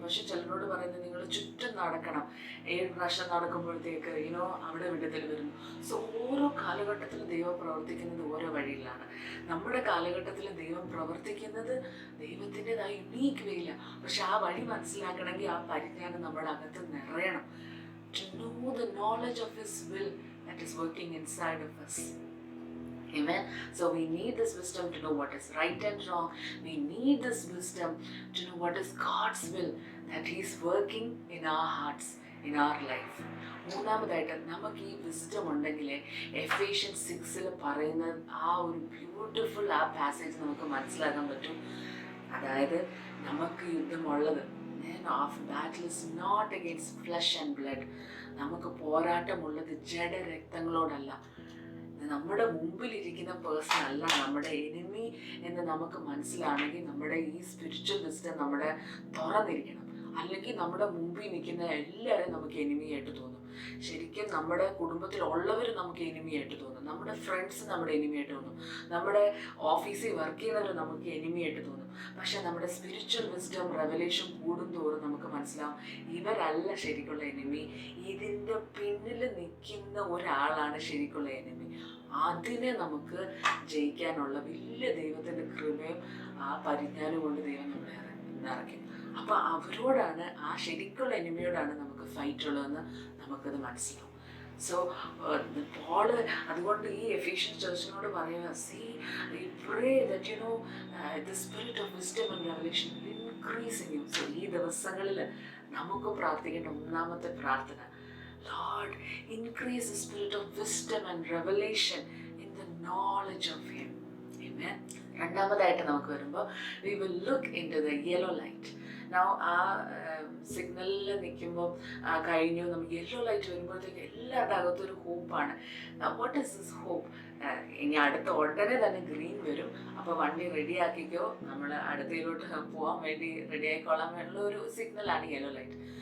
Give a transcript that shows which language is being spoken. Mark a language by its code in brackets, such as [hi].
[ml] പക്ഷെ ചിലരോട് പറയുന്നത് നിങ്ങൾ ചുറ്റും നടക്കണം, 7 പ്രാവശ്യം നടക്കുമ്പോഴത്തേക്ക് അവിടെ വിടുതൽ വരുന്നു. സോ ഓരോ കാലഘട്ടത്തിലും ദൈവം പ്രവർത്തിക്കുന്നത് ഓരോ വഴിയിലാണ്. നമ്മുടെ കാലഘട്ടത്തിൽ ദൈവം പ്രവർത്തിക്കുന്നത് ദൈവത്തിൻ്റെതായ യുണീക്ക് വേയിലാണ്. പക്ഷെ ആ വഴി മനസ്സിലാക്കണമെങ്കിൽ ആ പരിജ്ഞാനം നമ്മുടെ അകത്ത് നിറയണം. [en] To know the knowledge of His will that is working inside of us. Amen. So we need this wisdom to know what is right and wrong. We need this wisdom to know what is God's will that He is working in our hearts, in our life. [ml] മൂന്നാമതായിട്ട് നമുക്ക് ഈ wisdom ഉണ്ടെങ്കിൽ Ephesians 6 പറയുന്ന ആ ഒരു beautiful ആ passage നമുക്ക് മനസ്സിലാക്കാൻ പറ്റും. അതായത് നമുക്ക് യുദ്ധമുള്ളത് [en] our battle is not against flesh and blood. [ml] നമുക്ക് പോരാട്ടമുള്ളത് ജഡരക്തങ്ങളോടല്ല. നമ്മുടെ മുമ്പിലിരിക്കുന്ന പേഴ്സൺ അല്ല നമ്മുടെ എനിമി എന്ന് നമുക്ക് മനസ്സിലാണെങ്കിൽ നമ്മുടെ ഈ സ്പിരിച്വൽ വിസ്ഡം നമ്മുടെ തുറന്നിരിക്കണം. അല്ലെങ്കിൽ നമ്മുടെ മുമ്പിൽ നിൽക്കുന്ന എല്ലാവരും നമുക്ക് എനിമിയായിട്ട് തോന്നും. ശരിക്കും നമ്മുടെ കുടുംബത്തിലുള്ളവർ നമുക്ക് എനിമിയായിട്ട് തോന്നും, നമ്മുടെ ഫ്രണ്ട്സ് നമ്മുടെ എനിമിയായിട്ട് തോന്നും, നമ്മുടെ ഓഫീസിൽ വർക്ക് ചെയ്യുന്നവർ നമുക്ക് എനിമിയായിട്ട് തോന്നും. പക്ഷെ നമ്മുടെ സ്പിരിച്വൽ വിസ്ഡം റെവലേഷൻ കൂടുന്തോറും നമുക്ക് മനസ്സിലാവും ഇവരല്ല ശരിക്കുള്ള എനിമി, ഇതിൻ്റെ പിന്നിൽ നിൽക്കുന്ന ഒരാളാണ് ശരിക്കുള്ള എനിമി. അതിനെ നമുക്ക് ജയിക്കാനുള്ള വലിയ ദൈവത്തിൻ്റെ കൃപയും ആ പരിജ്ഞാനം കൊണ്ട് ദൈവം നമ്മളെ നിറയ്ക്കും. അപ്പോൾ അവരോടാണ്, ആ ശരിക്കുള്ള എനിമിയോടാണ് നമുക്ക് ഫൈറ്റ് ഉള്ളതെന്ന് നമുക്കത് മനസ്സിലാവും. [en] so [ml] പോള് അതുകൊണ്ട് ഈ എഫീഷ്യൻസ് ചർച്ചിനോട് പറയുക, [en] See I pray that the spirit of wisdom and revelation will increase in you. So [ml] ഈ ദിവസങ്ങളിൽ നമുക്ക് പ്രാർത്ഥിക്കേണ്ട ഒന്നാമത്തെ പ്രാർത്ഥന, [en] Lord, increase the spirit of wisdom and revelation in the knowledge of Him. Amen. [ml] രണ്ടാമതായിട്ട് നമുക്ക് വരുമ്പോൾ [en] we will look into the yellow light. [ml] Now ആ സിഗ്നലിൽ നിൽക്കുമ്പോൾ കഴിഞ്ഞു, നമുക്ക് യെല്ലോ ലൈറ്റ് വരുമ്പോഴത്തേക്ക് എല്ലാവരുടെ അകത്തൊരു ഹോപ്പാണ്. [en] What is this hope? [ml] ഇനി അടുത്ത ഉടനെ തന്നെ ഗ്രീൻ വരും, അപ്പോൾ വണ്ടി റെഡിയാക്കിക്കോ, നമ്മൾ അടുത്തയിലോട്ട് പോകാൻ വേണ്ടി റെഡി ആയിക്കോളാൻ വേണ്ടിയുള്ള ഒരു സിഗ്നലാണ് യെല്ലോ ലൈറ്റ്.